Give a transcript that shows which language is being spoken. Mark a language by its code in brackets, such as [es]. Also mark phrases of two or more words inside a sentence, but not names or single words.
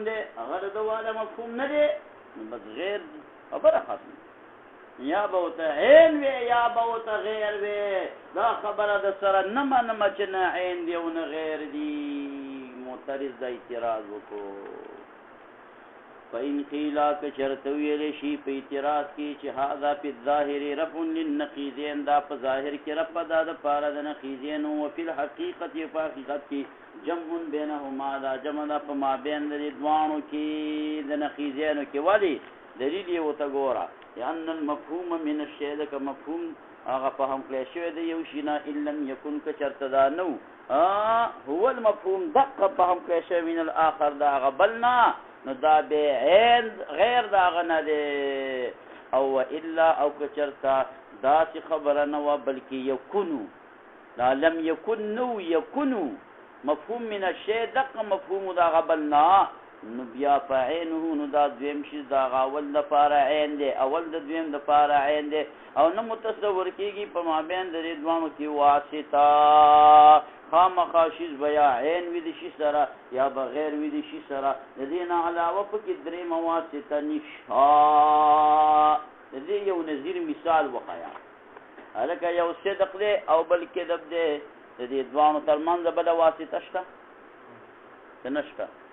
[ps] دی هغه د ده والا مفهوم نه دی نو بس غیر دی خبره ختمه یا به ورته عین وی یا به ورته غیر وی دا خبره د سره نه منمه چې نه عین دی او نه غیر دی معترض دا اعتراض وکړو [ar] فإن قیل [ps] که چرته ویلی شي په اعتراض کې چې [ar] هذا فی الظاهر رفع للنقیضین [ps] دا په ظاهر کې رفع دا د پاره د نقیضین او [ar] فی الحقیقت [ps] په حقیقت کې [ar] جمع بینهما [ps] دا جمع دا په مابین د دوانو کې د نقیضینو کې ولی دلیل یې ورته ګوره [ar] لأن المفهوم من الشیء [ps] که مفهوم هغه فهم کړی شوی دی یو شي نه [ar] ان لم یکن [ps] که چرته دا نه هو المفهوم دقه فهم کړی شوی [ar] من الاخر [ps] دا هغه بل نه نو دا به عین غیر دا هغه نه دی او الا او که چرته داسې خبره نه وه بلکې یکونو دا [ar] لم یکن [ps] نو یکونو [ar] مفهوم من الشیء [ps] دقه مفهوم دا هغه بل نه نو بیا فعینه نو دا دویم شي دا هغه اول دپاره عین دی اول د دویم دپاره عین دی او نه متصور کېږي په مابین د دې دواړو کې واسطه خامخا شیز به یا عین وي د شي سره یا بغیر وي د شي سره د دې نه علاوه پکې درېیمه واسطه نشته د دې یو نظیر مثال وښیه هلکه یو صدق دی او بل کذب دی د دې دواړو تر منځه بله واسطه شته که نه شته